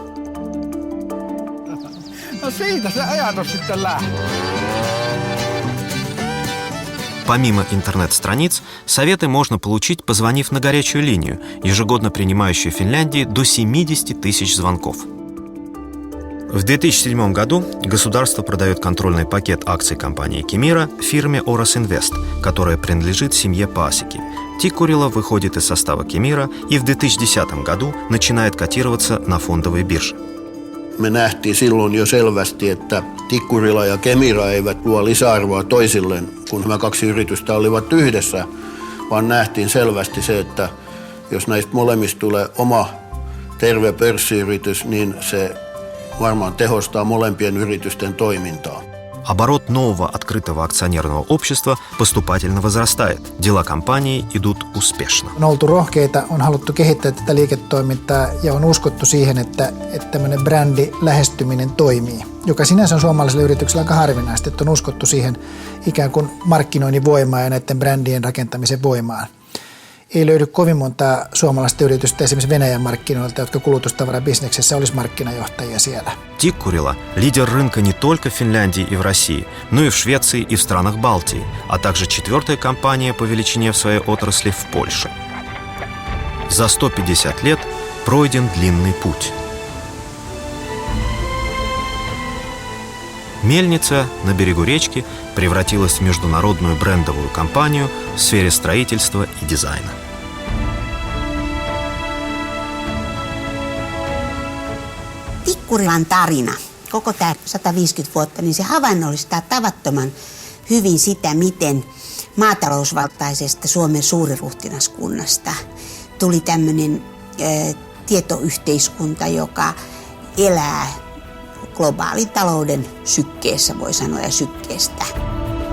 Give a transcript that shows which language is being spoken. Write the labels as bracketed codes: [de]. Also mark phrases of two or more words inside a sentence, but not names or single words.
[ru] Помимо интернет-страниц, советы можно получить, позвонив на горячую линию, ежегодно принимающую в Финляндии до 70 тысяч звонков. В 2007 году государство продает контрольный пакет акций компании «Кемира» фирме «Орос Инвест», которая принадлежит семье Пасеки. Тиккурила выходит из состава «Кемира» и в 2010 году начинает котироваться на фондовой бирже. [fi] Me nähtiin silloin jo selvästi, että Tikkurila ja Kemira eivät luo lisäarvoa toisilleen, kun nämä kaksi yritystä olivat yhdessä, vaan nähtiin selvästi se, että jos näistä molemmista tulee oma terve pörssiyritys, niin se varmaan tehostaa molempien yritysten toimintaa. [ru] Оборот нового открытого акционерного общества поступательно возрастает. Дела компании идут успешно. [fi] On oltu rohkeita, on haluttu kehittää tätä liiketoimintaa ja on uskottu siihen, että tämmöinen brändi lähestyminen toimii, joka sinänsä on suomalaiselle yritykselle aika harvinaista, että on uskottu siihen ikään kuin markkinoinnin voimaan ja näiden brändien rakentamisen voimaan. Ei löydy kovin montaa suomalaista yritystä esimerkiksi Venäjän markkinoilta, jotka kulutustavarabisneksessä olisi markkinajohtajia siellä. [ru] Тиккурила – лидер рынка не только в Финляндии и в России, но и в Швеции и в странах Балтии, а также четвертая компания по величине в своей отрасли в Польше. За 150 лет пройден длинный путь. Мельница на берегу речки превратилась в международную брендовую компанию в сфере строительства и дизайна. [fi] Tikkurilan tarina, koko tämä 150 vuotta, niin se havainnollistaa tavattoman hyvin sitä, miten maatalousvaltaisesta Suomen suuriruhtinaskunnasta tuli tämmöinen tietoyhteiskunta, joka elää globaalin talouden sykkeessä, voi sanoa, ja sykkeestä.